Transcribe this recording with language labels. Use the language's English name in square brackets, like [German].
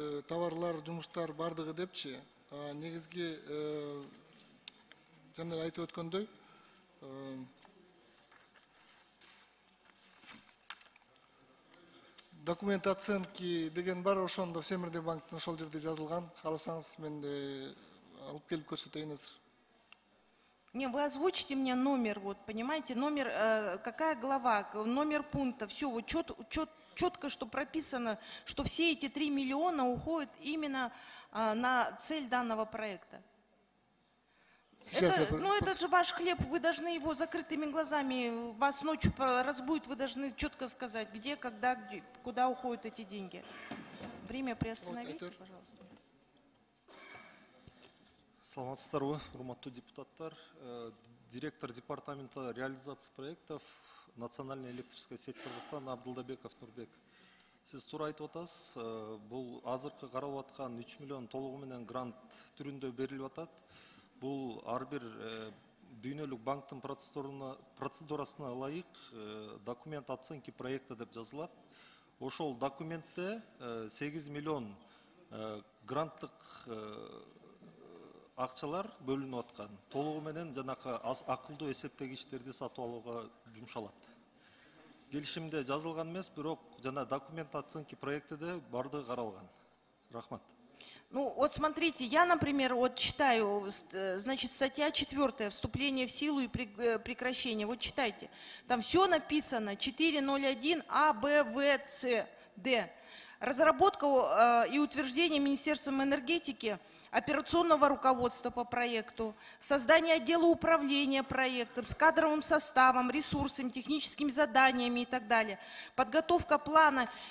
[Kyrgyz] Товарлар, жумуштар бардыгы депчи. Негизги жана айтып өткөндөй, документ оценки деген бар, ошондо Всемирный банктын ошол жерде жазылган. Кааласаңыз мен алып келип көрсөтөйүн азыр. [Russian] Не, вы озвучите мне номер, вот, понимаете, номер, какая глава, номер пункта, все, вот четко, что прописано, что все эти 3 миллиона уходят именно на цель данного проекта. Сейчас Ну, это же ваш хлеб, вы должны его закрытыми глазами, вас ночью разбудит, вы должны четко сказать, где, когда, куда уходят эти деньги. Время приостановите, пожалуйста. [Kyrgyz] Саламатсыздарбы, урматтуу депутаттар. [Russian] Директор департамента реализации проектов Национальная электрическая сеть Кыргызстана Абдылдабеков Нурбек. [Kyrgyz] Сиз туура айтып атасыз, бул азыркы каралып аткан 3 миллион толугу менен грант түрүндө берилип атат. Бул ар бир дүйнөлүк банктын процедурасына ылайык документ оценки проекта деп жазылат. Ошол документте 8 миллион гранттык акчалар бөлүнүп аткан. Толугу менен жанакы акылдуу эсептегичтерди сатып алууга жумшалат. Келишимде жазылган эмес, бирок жана документ оценки проектиде бардыгы каралган. Рахмат. [Russian] Ну, вот смотрите, я, например, вот читаю, значит, статья 4, вступление в силу и прекращение. Вот читайте. Там все написано, 4.01 А, Б, В, С, Д. Разработка и утверждение Министерством энергетики операционного руководства по проекту, создание отдела управления проектом с кадровым составом, ресурсами, техническими заданиями и так далее, подготовка плана.